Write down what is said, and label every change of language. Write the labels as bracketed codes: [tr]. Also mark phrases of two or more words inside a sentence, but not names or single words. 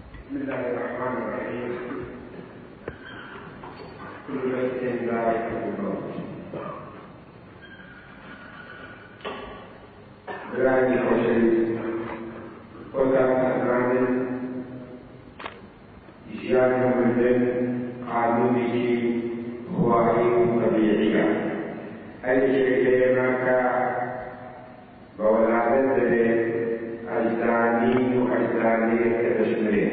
[ar] بسم الله الرحمن الرحيم. كل نفس ذائقة الموت. [ckb] براني خوشویست خۆتان ئەزانن ژیان و مردن قانونێکی خواهی و طبیعیە. هەر یەکێک لە ئێمەکە بە وەلادەت دەبێت ئەجزانین و ئەجزانەیەک کە دەژمرێت.